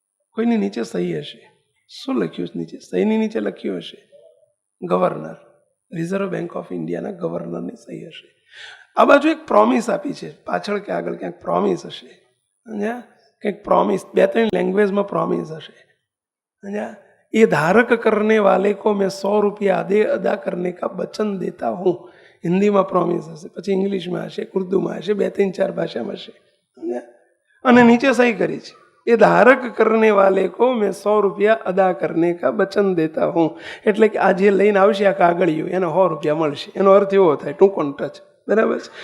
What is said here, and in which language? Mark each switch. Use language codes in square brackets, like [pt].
[gu] કોઈની નીચે સહી હશે. શું લખ્યું છે નીચે? સહીની નીચે લખ્યું હશે ગવર્નર, રિઝર્વ બેંક ઓફ ઇન્ડિયાના ગવર્નરની સહી હશે. આ બાજુ એક પ્રોમિસ આપી છે, પાછળ કે આગળ ક્યાંક પ્રોમિસ હશે. કંઈક પ્રોમિસ 2-3 લેંગ્વેજમાં પ્રોમિસ હશે. [hi] ये धारक करने वाले को मैं 100 रुपया अदा करने का वचन देता हूँ. [gu] હિન્દીમાં પ્રોમિસ હશે, પછી ઇંગ્લિશમાં હશે, ઉર્દુમાં હશે, 2-3-4 ભાષામાં હશે. અને નીચે સહી કરી છે, [hi] એ ધારક કરને વાલે કો મેં 100 रुपया अदा करने का वचन देता हूँ. [gu] એટલે કે આ જે લઈને આવશે આ કાગળિયું એને 100 રૂપિયા મળશે. એનો અર્થ એવો થાય, ટૂંકો ટચ, બરાબર છે.